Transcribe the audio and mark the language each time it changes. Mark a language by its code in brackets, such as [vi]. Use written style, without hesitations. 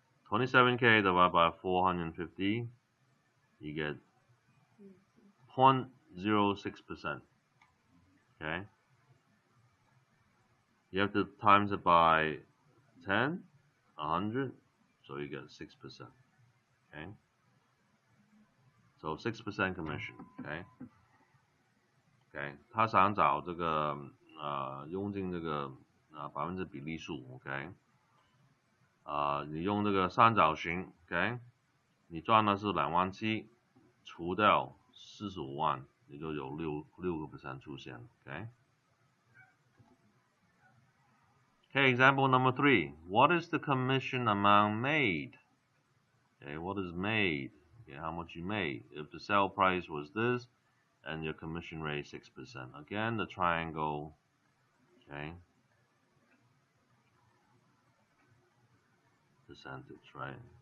[en] 27K divided by 450, you get 0.06%, okay? You have to times it by 10, 100, so you get 6%, okay? So 6% commission, okay? [zh] OK， 他想找这个佣金这个%比例数 ，OK， 你用这个三角形 ，OK， 你赚的是27000，除掉45万，你就有6% 出现 ，OK。 [en] Okay, example number 3. What is the commission amount made? Okay, what is made? Okay, how much you made? If the sale price was this, and your commission rate 6%. Again, the triangle, okay, percentage, right?